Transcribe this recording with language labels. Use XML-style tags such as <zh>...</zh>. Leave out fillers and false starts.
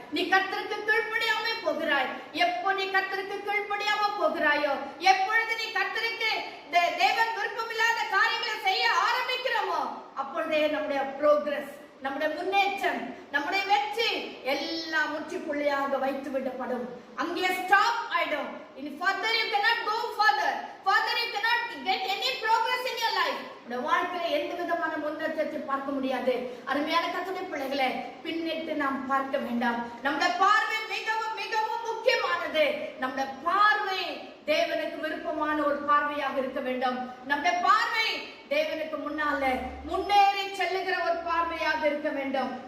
<ta>நீ கர்த்தருக்கு கீழ்ப்படியாம போகிறாய். எப்போ நீ கர்த்தருக்கு கீழ்ப்படியாம போகிறாயோ, எப்பொழுது நீ கர்த்தருக்கு தேவன் விருப்பமில்லாத காரியங்களை செய்ய ஆரம்பிக்கிறோமோ அப்பொழுதே நம்முடைய ப்ரோக்ரஸ், நம்முடைய முன்னேற்றம், நம்முடைய வெற்றி எல்லாம் முற்றுப்புள்ளியாக வைத்து விடப்படும். அங்கே ஸ்டாப் ஆயிடும்.</ta> <en>In further you cannot go further. Further you cannot get any progress in your life.</en> <ta>உங்க வாழ்க்கையில எந்த விதமான முன்னேற்றத்தை பார்க்க முடியாது. அருமையான கர்த்தருடைய பிள்ளைகளே, பின்னிட்டு நாம் பார்க்க வேண்டாம். நம்முடைய பார்வை மிகவும் மிகவும் முக்கியமானது. நம்முடைய பார்வை தேவனுக்கு விருப்பமான ஒரு பார்வையாக இருக்க வேண்டும். நம்முடைய பார்வை தேவனுக்கு முன்னால முன்னேறி செல்லுகிற ஒரு பார்வையாக இருக்க வேண்டும்.</ta>